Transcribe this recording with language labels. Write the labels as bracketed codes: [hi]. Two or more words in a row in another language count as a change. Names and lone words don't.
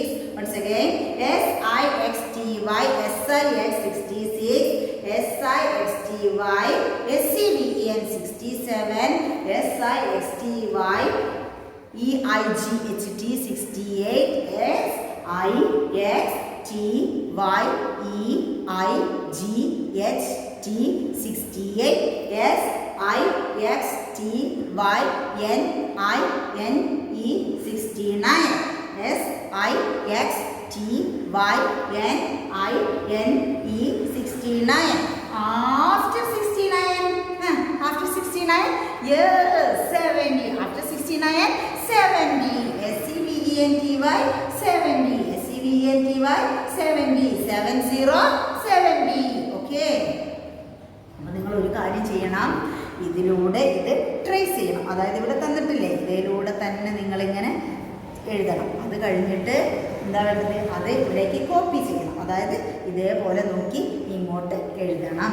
[en] Once again, SIXTY SIX 66. SIXTY SEVEN 67. SIXTY EIGHT 68. SIXTY Y E I G H T 68 S I X T Y N I N E 69 S I X T Y N I N E 69 after 69 after 69 yes 70 after 69 70 SEVENTY 70 SEVENTY 70 70 70 ഓക്കെ. [ml] അപ്പോൾ നിങ്ങൾ ഒരു കാര്യം ചെയ്യണം, ഇതിലൂടെ ഇത് ട്രേസ് ചെയ്യണം. അതായത് ഇവിടെ തന്നിട്ടില്ലേ, ഇതിലൂടെ തന്നെ നിങ്ങളിങ്ങനെ എഴുതണം. അത് കഴിഞ്ഞിട്ട് എന്താ വേണ്ടത്, അത് ഇവിടേക്ക് കോപ്പി ചെയ്യണം. അതായത് ഇതേപോലെ നോക്കി ഇങ്ങോട്ട് എഴുതണം.